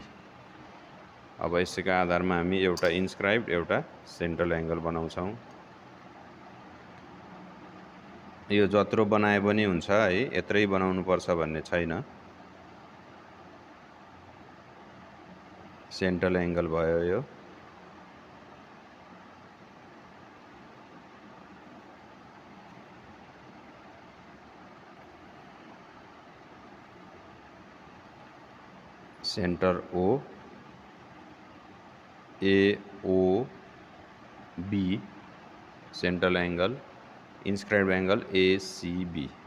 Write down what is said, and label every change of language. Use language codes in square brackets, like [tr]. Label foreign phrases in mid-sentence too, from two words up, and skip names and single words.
[ne] अब यसका आधारमा हामी एउटा इन्स्क्राइब्ड एउटा [en] central angle [ne] बनाउँछौं। यो जत्रो बनाए पनि हुन्छ है, यत्रै बनाउनु पर्छ भन्ने छैन। [en] central angle [ne] भयो यो। [en] center O, AOB central angle, inscribe angle ACB.